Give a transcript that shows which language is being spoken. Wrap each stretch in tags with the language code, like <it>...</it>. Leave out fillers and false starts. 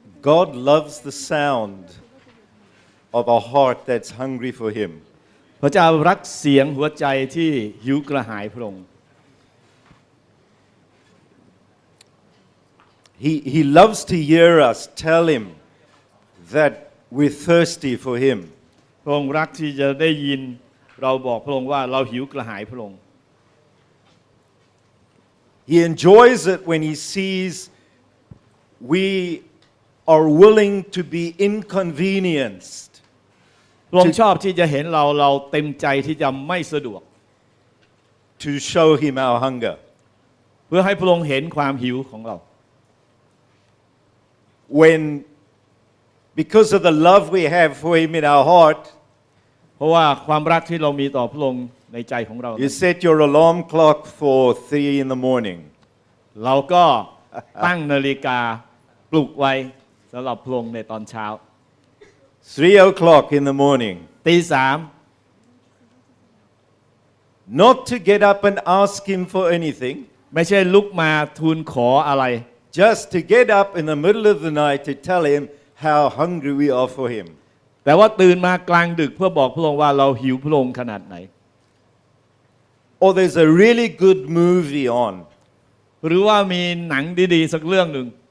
<en>God loves the sound of a heart that's hungry for Him.</en> <th>พระเจ้ารักเสียงหัวใจที่หิวกระหายพระองค์</th> <en>He loves to hear us tell Him that we're thirsty for Him.</en> <th>พระองค์รักที่จะได้ยินเราบอกพระองค์ว่าเราหิวกระหายพระองค์</th> <en>He enjoys it when He sees we are willing to be inconvenienced.</en> <th>พระองค์ชอบที่จะเห็นเราเต็มใจที่จะไม่สะดวก</th> <en>To show Him our hunger.</en> <th>เพื่อให้พระองค์เห็นความหิวของเรา</th> <en>Because of the love we have for Him in our heart,</en> <th>เพราะว่าความรักที่เรามีต่อพระองค์ในใจของเรา</th> <en>you set your alarm clock for 3 in the morning.</en> <th>เราก็ตั้งนาฬิกาปลุกไว้สำหรับพระองค์ในตอนเช้า</th> <en>3 o'clock in the morning.</en> <th>ตีสาม</th> <en>Not to get up and ask Him for anything.</en> <th>ไม่ใช่ลุกมาทูลขออะไร</th> <en>Just to get up in the middle of the night to tell Him how hungry we are for Him.</en> <th>แต่ว่าตื่นมากลางดึกเพื่อบอกพระองค์ว่าเราหิวพระองค์ขนาดไหน</th> <en>Or there's a really good movie on.</en> <th>หรือว่ามีหนังดีๆสักเรื่องหนึ่ง</th>